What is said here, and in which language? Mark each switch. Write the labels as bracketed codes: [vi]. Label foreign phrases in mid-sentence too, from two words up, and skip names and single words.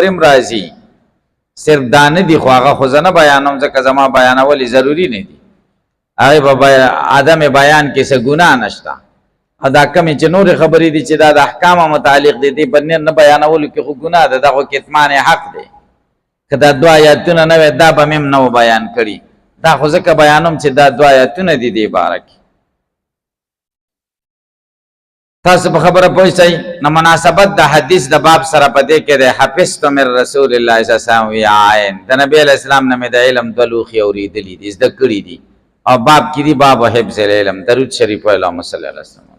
[ps] هم راځي صرف دا نه دي خو هغه خو زه نه بیانوم ځکه زما بیانول ضروري نه دي هغې به عدم بیان کې څه ګناه نشته او دا کمې چې نورې خبرې دي چې دا د احکامو متعلق دي دې په نه بیانولو کې خو ګناه ده دا خو کتمان حق دی که دا دوه آیاتونه نه وی دا به مې هم نه بیان کړي دا خو ځکه بیانوم چې دا دوه آیاتونه دي دې باره کې تاسو په خبره پوه شئ نو مناسبت د حدیث د باب سره په دې کې د [ar] حفظت من رسول الله صلی الله علیه وسلم [ps] وعاین د نبی [ar] علیہ السلام [ps] نه مې د علم دوه لوښي اورېدلي دي زده کړي دي او باب کې دي [ar] باب حفظ العلم [ps] درود شریف [ar] اللهم صل علی وسلم